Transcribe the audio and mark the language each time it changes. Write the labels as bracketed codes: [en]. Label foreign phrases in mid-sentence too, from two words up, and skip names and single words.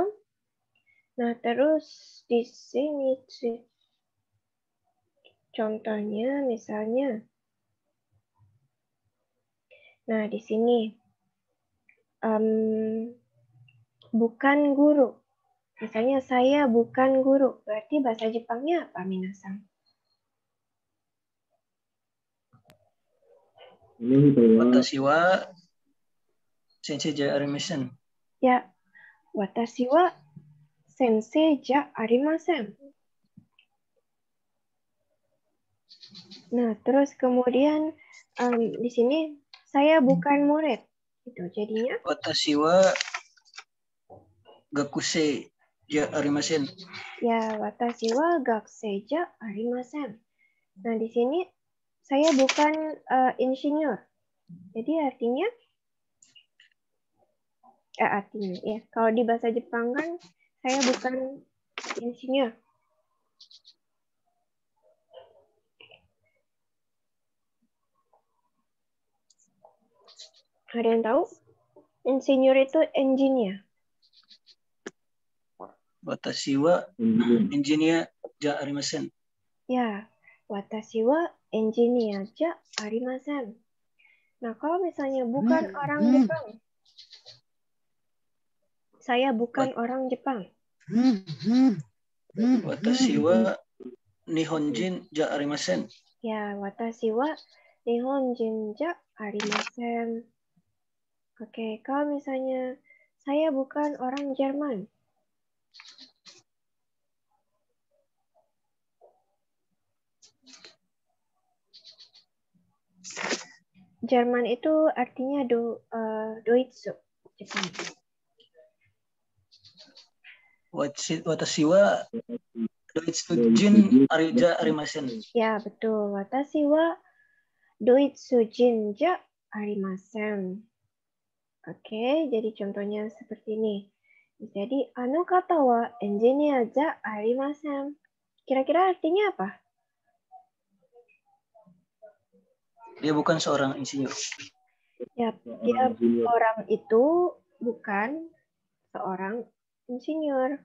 [id] Nah, terus di sini contohnya misalnya. Nah, di sini bukan guru. Misalnya saya bukan guru, berarti bahasa Jepangnya apa, minasan? [ja] 私は先生じゃありません. Ya, 私は先生じゃありません. [id] Nah, terus kemudian di sini saya bukan murid. Itu jadinya [ja] 私は学生じゃありません. ya, 私は学生じゃありません. [id] Nah, di sini saya bukan insinyur. Jadi artinya ya, kalau di bahasa Jepang kan saya bukan insinyur. Ada yang tahu? Insinyur itu engineer. [ja] 私はエンジニアじゃありません. Ya, 私はエンジニアじゃありません. [id] Nah, kalau misalnya bukan orang Jepang. Saya bukan orang Jepang. [ja] 私は日本人じゃありません. Ya, 私は日本人じゃありません. [id] Oke, kalau misalnya saya bukan orang Jerman. Jerman itu artinya Doitsu, Jepang. [ja] 私はドイツ人じゃありません. [id] Ya, betul. [ja] 私はドイツ人じゃありません. [id] Oke, jadi contohnya seperti ini. [ja] Jadi, あの方はエンジニアじゃありません. [id] Kira-kira artinya apa? Dia bukan seorang insinyur. Ya, dia orang itu bukan seorang insinyur.